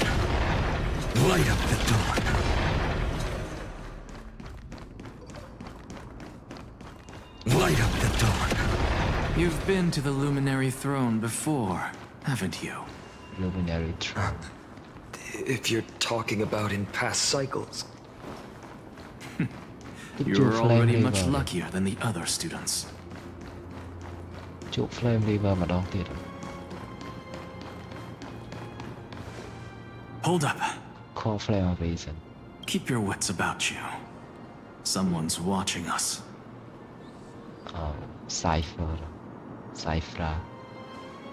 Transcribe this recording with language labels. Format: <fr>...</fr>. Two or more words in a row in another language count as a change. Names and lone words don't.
<en>Light up the dawn. Light up the dawn. You've been to the Luminary Throne before, haven't you? Luminary Throne. If you're talking about in past cycles, You're already much luckier than the other students.</en> <km>ជួប Flame River ម្ដងទៀត</km> <en>Hold up. Call Flame of Reason. Keep your wits about you. Someone's watching us. Cypher. Cypher.</en>